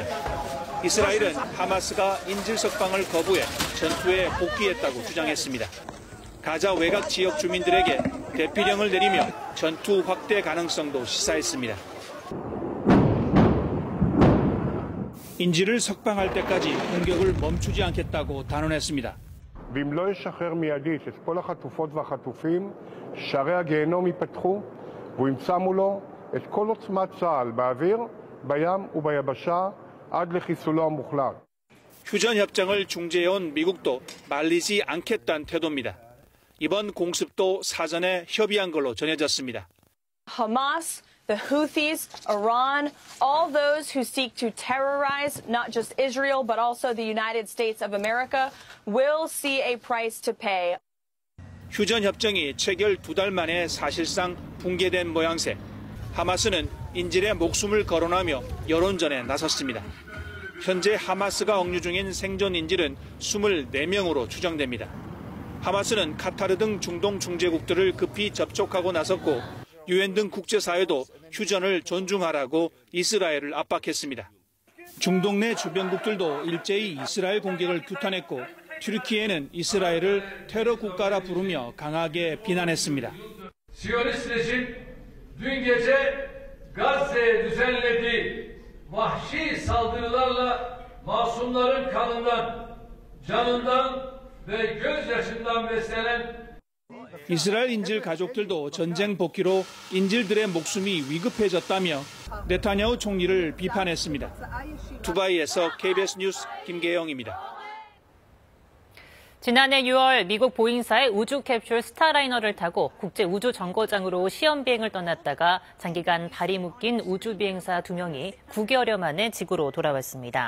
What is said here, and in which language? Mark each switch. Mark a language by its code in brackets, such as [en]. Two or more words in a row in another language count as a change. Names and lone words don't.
[ko] 이스라엘은 하마스가 인질 석방을 거부해 전투에 복귀했다고 주장했습니다. 가자 외곽 지역 주민들에게 대피령을 내리며 전투 확대 가능성도 시사했습니다. 인질을 석방할 때까지 공격을 멈추지 않겠다고 단언했습니다. [he] ואם לא ישחרר מיידית את כל החטופות והחטופים, שערי הגיהנום ייפתחו, והוא ימצא מולו את כל עוצמת צה"ל באוויר, בים וביבשה, עד לחיסולו המוחלט. [ko] 휴전 협정을 중재해온 미국도 말리지 않겠다는 태도입니다. 이번 공습도 사전에 협의한 걸로 전해졌습니다. [en] Hamas, the Houthis, Iran, all those who seek to terrorize not just Israel but also the United States of America will see a price to pay. [ko] 휴전 협정이 체결 2달 만에 사실상 붕괴된 모양새. 하마스는 인질의 목숨을 거론하며 여론전에 나섰습니다. 현재 하마스가 억류 중인 생존 인질은 24명으로 추정됩니다. 하마스는 카타르 등 중동 중재국들을 급히 접촉하고 나섰고 유엔 등 국제사회도 휴전을 존중하라고 이스라엘을 압박했습니다. 중동 내 주변국들도 일제히 이스라엘 공격을 규탄했고 튀르키예는 이스라엘을 테러 국가라 부르며 강하게 비난했습니다. [tr] Siyonist rejim dün gece Gazze'ye düzenlediği vahşi saldırılarla masumların kanından, canından ve gözyaşından beslenen [ko] 이스라엘 인질 가족들도 전쟁 복귀로 인질들의 목숨이 위급해졌다며 네타냐후 총리를 비판했습니다. 두바이에서 KBS 뉴스 김계영입니다. 지난해 6월 미국 보잉사의 우주 캡슐 스타라이너를 타고 국제 우주 정거장으로 시험 비행을 떠났다가 장기간 발이 묶인 우주 비행사 2명이 9개월여 만에 지구로 돌아왔습니다.